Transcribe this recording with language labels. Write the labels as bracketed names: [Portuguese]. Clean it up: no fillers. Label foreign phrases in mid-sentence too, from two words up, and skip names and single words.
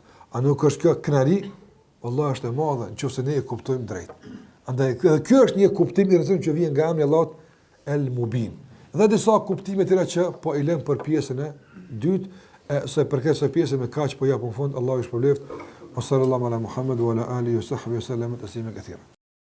[Albanian] A nuk është kjo kënaqëri? Wallahi është e madhe nëse ne e kuptojmë drejt. Andaj kjo është një kuptim i rëndësishëm që vjen nga emri Allahut el-Mubin. Dhe disa kuptime të tjera që po i lëm për pjesën e dytë, se përket së pjesës me kaq po japun fund, Allahu i shpëleft. [Arabic] صلى الله على محمد وعلى آله وصحبه وسلم تسليما كثيرا.